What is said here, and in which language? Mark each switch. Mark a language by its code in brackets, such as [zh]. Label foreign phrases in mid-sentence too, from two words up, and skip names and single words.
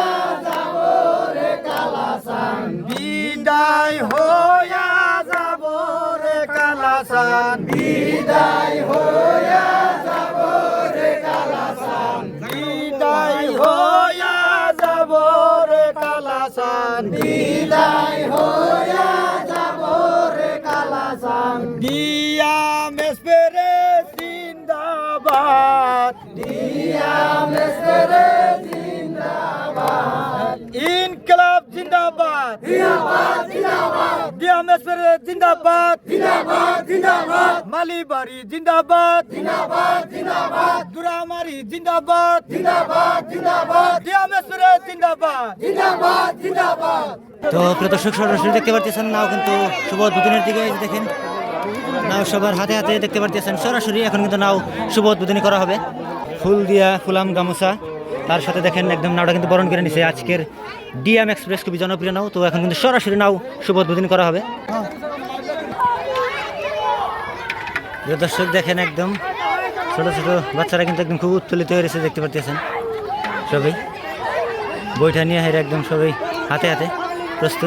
[bn] যাব রে কালাসান, বিদায় হইয়া যাব রে কালাসান, বিদায় হইয়া যাব রে কালাসান, বিদায় হইয়া যাব রে কালাসান, বিদায় হইয়া যাব রে কালাসান। ডিয়াম এসপেরে জিন্দাবাদ, ডিয়াম এসপেরে জিন্দাবাদ, ইনকলাব জিন্দাবাদ, জিন্দাবাদ জিন্দাবাদ, ডিয়াম এসপেরে জিন্দাবাদ, জিন্দাবাদ জিন্দাবাদ, মালিবাড়ি জিন্দাবাদ, জিন্দাবাদ জিন্দাবাদ, দুরামারি জিন্দাবাদ, জিন্দাবাদ জিন্দাবাদ, ডিয়াম এসপেরে জিন্দাবাদ, জিন্দাবাদ জিন্দাবাদ। তো প্রিয় দর্শক সরাসরি দেখতে পারতেছেন নাও কিন্তু শুভ উদ্বোধনের দিকে এই যে দেখেন নাও সবার হাতে হাতে দেখতে পারতেছেন সরাসরি এখন কিন্তু নাও শুভ উদ্বোধনী করা হবে ফুল দিয়া ফুলাম গামোচা, তার সাথে দেখেন একদম নাওটা কিন্তু বরণ করে নিছে আজকের ডিএম এক্সপ্রেস, খুবই জনপ্রিয় নাও। তো এখন কিন্তু সরাসরি নাও শুভ উদ্বোধনী করা হবে। প্রিয় দর্শক দেখেন একদম ছোট ছোট বাচ্চারা কিন্তু একদম খুব উত্তোলিত হয়ে রয়েছে, দেখতে পারতেছেন সবাই বইটা নিয়ে হেরে একদম সবাই হাতে হাতে প্রস্তুত।